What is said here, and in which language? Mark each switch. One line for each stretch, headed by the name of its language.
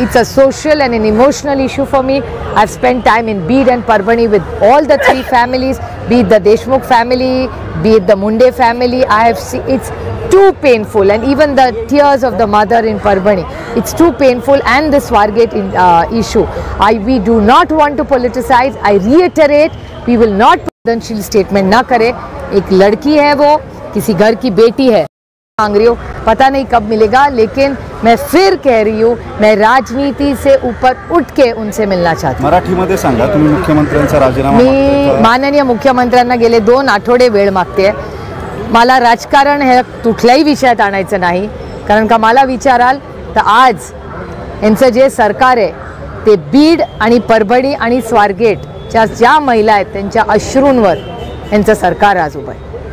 English: It's a social and an emotional issue for me. I've spent time in Beed and Parbhani with all the 3 families, be it the Deshmukh family, be it the Munde family. I have seen it's too painful, and even the tears of the mother in Parbhani, it's too painful, and the Swargate issue. We do not want to politicize. I reiterate, we will not
Hindi: संवेदनशील statement ना करे. एक लड़की है, वो किसी घर की बेटी है, मांग रही हूँ, पता नहीं कब मिलेगा, लेकिन मैं फिर कह रही हूँ, मैं राजनीति से ऊपर उठ के उनसे मिलना चाहती हूँ.
Marathi: मराठीमध्ये सांगा, तुम्ही मुख्यमंत्र्यांचा राजीनामा मी मागताय का? माननीय मुख्यमंत्र्यांना गेले 2 आठवडे वेळ मागते. मला राजकारण हे कुठल्याही विषयात आणायचं नाही, कारण का मला विचाराल तर आज यांचं जे सरकार आहे ते बीड आणि परभणी आणि स्वारगेटच्या ज्या महिला आहेत त्यांच्या अश्रूंवर यांचं सरकार आज उभं आहे.